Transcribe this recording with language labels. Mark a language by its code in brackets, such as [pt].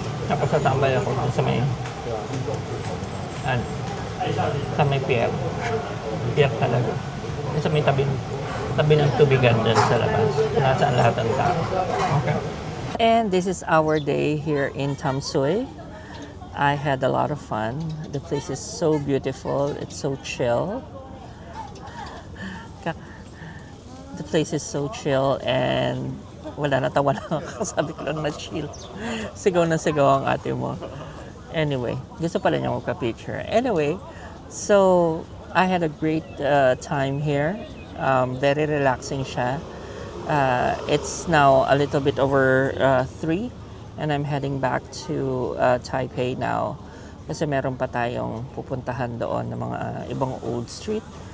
[tl] Tapos tatambay ako sa may sa may pier. Pier talaga. Sa may tabi ng tubigan dyan sa labas. Nasaan lahat ng tao. Okay. [en] And this is our day here in Tamsui. I had a lot of fun. The place is so beautiful. It's so chill. The place is so chill and [tl] wala, natawa lang ako. Sabi ko lang na chill. Sigaw na sigaw ang ate mo. Anyway, gusto pala niya magka-picture. Anyway, [en] So, I had a great time here. Very relaxing siya. It's now a little bit over 3 and I'm heading back to Taipei now [tl] kasi meron pa tayong pupuntahan doon ng mga ibang [en] old street.